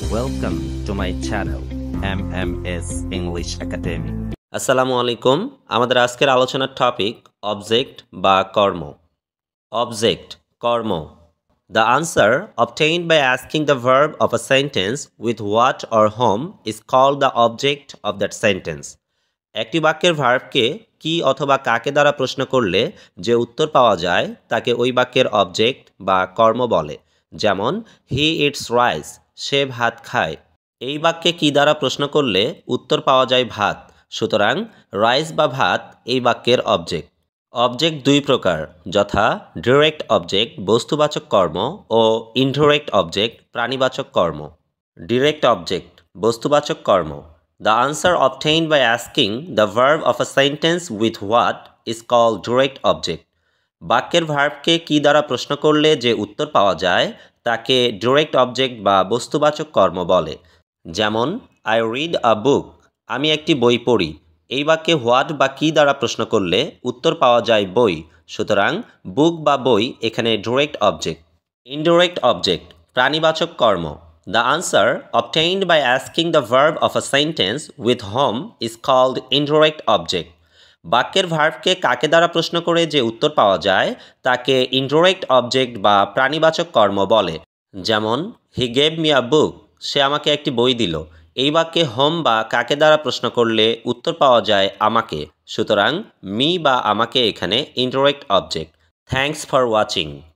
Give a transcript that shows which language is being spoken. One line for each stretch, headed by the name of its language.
English: Welcome to my channel MMS English Academy.
Bangla: আসসালামু আলাইকুম। আমাদের আজকের আলোচনার টপিক অবজেক্ট বা কর্ম। অবজেক্ট কর্ম।
English: The answer obtained by asking the verb of a sentence with what or whom is called the object of that sentence.
Bangla: একটি বাক্যের ভার্বকে কি অথবা কাকে দ্বারা প্রশ্ন করলে যে উত্তর পাওয়া যায় তাকে ওই বাক্যের অবজেক্ট বা কর্ম বলে। যেমন
English: he eats rice,
Bangla: সে ভাত খায়। এই বাক্যে কি দ্বারা প্রশ্ন করলে উত্তর পাওয়া যায় ভাত, সুতরাং রাইস বা ভাত এই বাক্যের অবজেক্ট। অবজেক্ট দুই প্রকার, যথা ডিরেক্ট অবজেক্ট বস্তুবাচক কর্ম ও ইনডিরেক্ট অবজেক্ট প্রাণীবাচক কর্ম। ডিরেক্ট অবজেক্ট বস্তুবাচক কর্ম।
English: The answer obtained by asking the verb of a sentence with what is called direct object.
Bangla: বাক্যের ভার্বকে কি দ্বারা প্রশ্ন করলে যে উত্তর পাওয়া যায় তাকে ডিরেক্ট অবজেক্ট বা বস্তুবাচক কর্ম বলে। যেমন
English: I read a book,
Bangla: আমি একটি বই পড়ি। এই বাক্যে হোয়াট বা কি দ্বারা প্রশ্ন করলে উত্তর পাওয়া যায় বই, সুতরাং বুক বা বই এখানে ডিরেক্ট অবজেক্ট। ইনডিরেক্ট অবজেক্ট প্রাণীবাচক কর্ম।
English: The answer obtained by asking the verb of a sentence with whom is called indirect object.
Bangla: বাক্যের ভার্বকে কাকে দ্বারা প্রশ্ন করে যে উত্তর পাওয়া যায় তাকে ইনডিরেক্ট অবজেক্ট বা প্রাণীবাচক কর্ম বলে। যেমন
English: he gave me a book,
Bangla: সে আমাকে একটি বই দিল। এই বাক্যে হোম বা কাকে দ্বারা প্রশ্ন করলে উত্তর পাওয়া যায় আমাকে, সুতরাং মি বা আমাকে এখানে indirect object.
English: Thanks for watching.